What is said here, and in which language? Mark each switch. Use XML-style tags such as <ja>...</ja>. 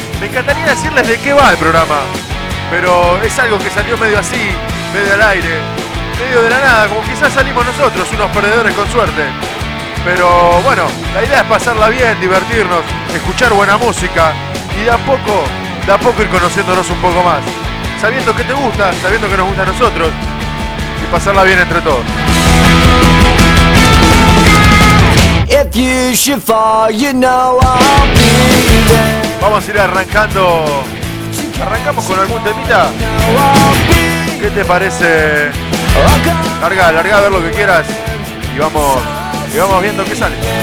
<es>Me encantaría decirles de qué va el programa, pero es algo que salió medio así, medio al aire, medio de la nada, como quizás salimos nosotros, unos perdedores con suerte. Pero bueno, la idea es pasarla bien, divertirnos, escuchar buena música y de a poco ir conociéndonos un poco más, sabiendo que te gusta, sabiendo que nos gusta a nosotros y pasarla bien entre todos.</es> <en>If you should fall, you know I'll be there.</en> <es>Vamos a ir arrancando. Arrancamos con algún temita. ¿Qué te parece? Larga, larga a ver lo que quieras. Y vamos viendo qué sale.</es>